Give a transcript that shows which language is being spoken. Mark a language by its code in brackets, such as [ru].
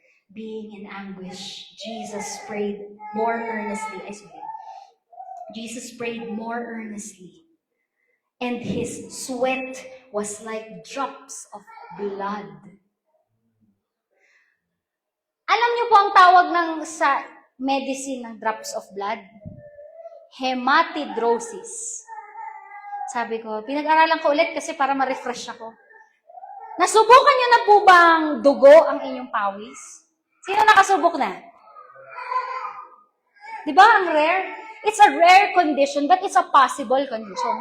[en] being in anguish, Jesus prayed more earnestly. Jesus prayed more earnestly. And his sweat was like drops of blood. [tl] Alam niyo po ang tawag sa medicine ng [en] drops of blood? [tl] Hematidrosis. Sabi ko, pinag-aralan ko ulit kasi para ma-refresh ako. Nasubukan niyo na po bang dugo ang inyong pawis? Sino nakasubok na? Di ba ang rare? [en] It's a rare condition, but it's a possible condition.